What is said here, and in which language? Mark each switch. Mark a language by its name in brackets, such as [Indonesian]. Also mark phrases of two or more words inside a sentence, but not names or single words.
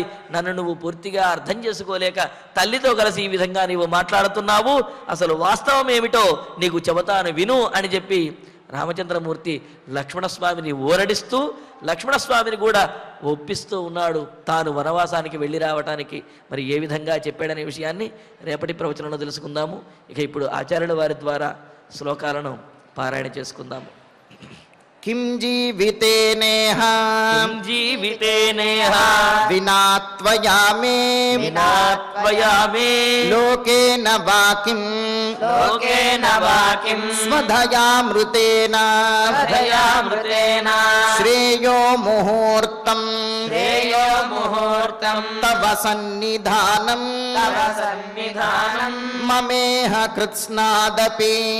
[Telugu] నన్ను నువ్వు పూర్తిగా అర్థం చేసుకోలేక తల్లితో కలిసి ఈ విధంగా నీవు మాట్లాడుతున్నావు, అసలు వాస్తవం ఏమిటో నీకు చెబుతాను విను అని చెప్పి రామచంద్రమూర్తి లక్ష్మణస్వామిని ఓరడిస్తూ లక్ష్మణస్వామిని కూడా ఒప్పిస్తూ ఉన్నాడు తాను వనవాసానికి వెళ్ళి రావటానికి. మరి ఏ విధంగా చెప్పాడనే విషయాన్ని రేపటి ప్రవచనంలో తెలుసుకుందాము. ఇక ఇప్పుడు ఆచార్యుల వారి ద్వారా శ్లోకాలను పారాయణ చేసుకుందాము. [Sanskrit] किं जीवितेनेह किं जीवितेनेह विना त्वया मे विना त्वया मे लोकेन वा किं स्वधयामृतेन श्रेयो मुहूर्तं तव सन्निधानं ममेह कृत्स्नादपि